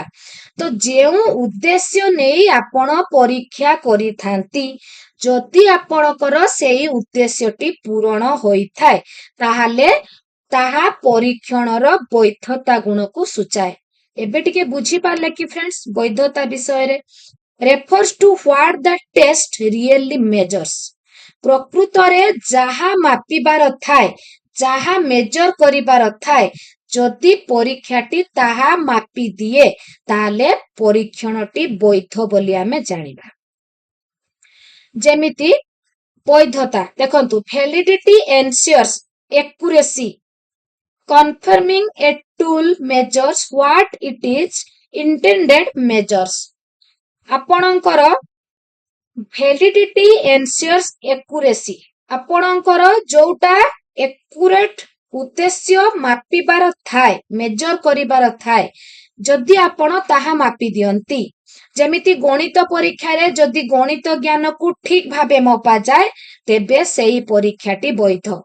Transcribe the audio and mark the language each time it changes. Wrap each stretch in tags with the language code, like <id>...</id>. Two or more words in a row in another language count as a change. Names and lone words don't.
<or>ତ ଯେଉଁ ଉଦ୍ଦେଶ୍ୟ ନେଇ ଆପଣ ପରୀକ୍ଷା କରିଥାନ୍ତି ଯଦି ଆପଣଙ୍କର ସେଇ ଉଦ୍ଦେଶ୍ୟଟି ପୂରଣ ହୋଇଥାଏ ତାହେଲେ ତାହା ପରୀକ୍ଷଣର ବୈଧତା ଗୁଣକୁ ସୂଚାଏ। ଏବେ ଟିକେ ବୁଝିପାରିଲେ କି ଫ୍ରେଣ୍ଡସ୍ ବୈଧତା ବିଷୟରେ?</or> <en>refers to what the test really measures।</en> <or>ପ୍ରକୃତରେ ଯାହା ମାପିବାର ଥାଏ, ଯାହା ମେଜର କରିବାର ଥାଏ, ଯଦି ପରୀକ୍ଷାଟି ତାହା ମାପି ଦିଏ ତାହେଲେ ପରୀକ୍ଷଣଟି ବୈଧ ବୋଲି ଆମେ ଜାଣିବା। ଯେମିତି ବୈଧତା ଦେଖନ୍ତୁ,</or> <en>validity ensures accuracy confirming a tool measures what it is intended measures। ଆପଣଙ୍କର validity ensures accuracy,</en> <or>ଆପଣଙ୍କର ଯୋଉଟା accurate ଉଦ୍ଦେଶ୍ୟ ମାପିବାର ଥାଏ, ମେଜର କରିବାର ଥାଏ, ଯଦି ଆପଣ ତାହା ମାପି ଦିଅନ୍ତି, ଯେମିତି ଗଣିତ ପରୀକ୍ଷାରେ ଯଦି ଗଣିତ ଜ୍ଞାନକୁ ଠିକ ଭାବେ ମପାଯାଏ ତେବେ ସେଇ ପରୀକ୍ଷାଟି ବୈଧ।</or>